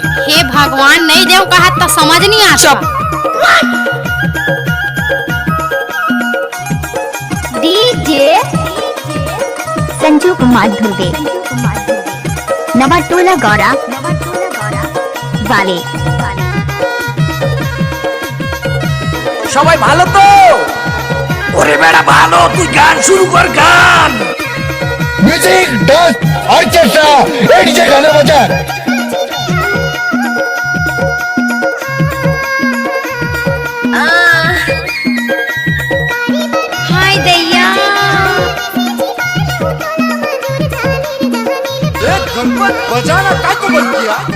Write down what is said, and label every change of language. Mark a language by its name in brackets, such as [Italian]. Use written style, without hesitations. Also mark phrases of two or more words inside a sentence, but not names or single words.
[Hindi] हे भगवान नहीं देव कहा तो समझ नहीं आता। डीजे संजू कुमार धुर्वे नवाटोला गौरा वाले [Bangla] সবাই ভালো তো? ওরে বেড়া ভালো, তুই গান শুরু কর গান। [English] music dance orchestra [Hindi] एक से गाना बजा। हाय दैया बजाना काय को बंद किया?